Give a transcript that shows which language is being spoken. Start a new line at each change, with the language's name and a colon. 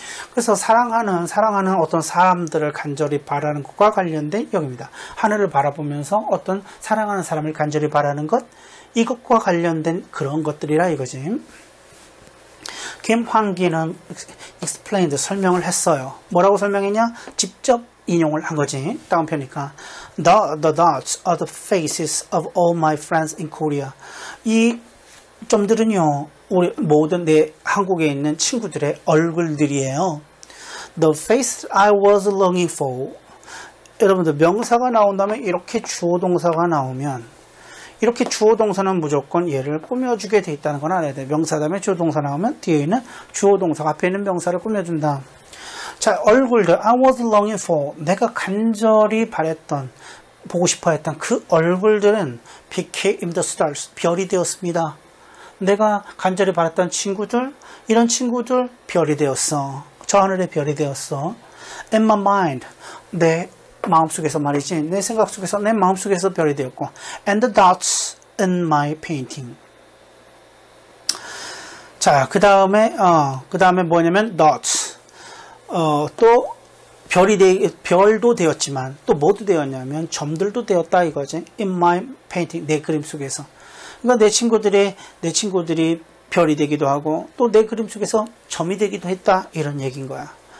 Korean: 그래서 사랑하는 어떤 사람들을 간절히 바라는 것과 관련된 역입니다. 하늘을 바라보면서 어떤 사랑하는 사람을 간절히 바라는 것, 이것과 관련된 그런 것들이라 이거지. 김환기는 explained, 설명을 했어요. 뭐라고 설명했냐? 직접 인용을 한 거지. 다음 편이니까.
English: The dots are the faces of all my friends in Korea.
Korean: 이 점들은요, 우리 모든 내 한국에 있는 친구들의 얼굴들이에요.
English: The face I was longing for.
Korean: 여러분들 명사가 나온다면 이렇게 주어 동사가 나오면, 이렇게 주어 동사는 무조건 얘를 꾸며주게 돼 있다는 건 알아야 돼. 명사 다음에 주어 동사 나오면 뒤에 있는 주어 동사가 앞에 있는 명사를 꾸며준다. 자, 얼굴들
English: I was longing for,
Korean: 내가 간절히 바랬던, 보고 싶어 했던 그 얼굴들은
English: became the stars,
Korean: 별이 되었습니다. 내가 간절히 바랐던 친구들, 이런 친구들 별이 되었어. 저 하늘의 별이 되었어.
English: In my mind,
Korean: 내 마음속에서 말이지. 내 생각 속에서, 내 마음속에서 별이 되었고.
English: And the dots in my painting.
Korean: 자, 그 다음에 뭐냐면 dots. 또 별도 되었지만 또 뭐도 되었냐면 점들도 되었다 이거지.
English: In my painting,
Korean: 내 그림 속에서. 그러니까 내 친구들이 별이 되기도 하고 또 내 그림 속에서 점이 되기도 했다, 이런 얘기인 거야.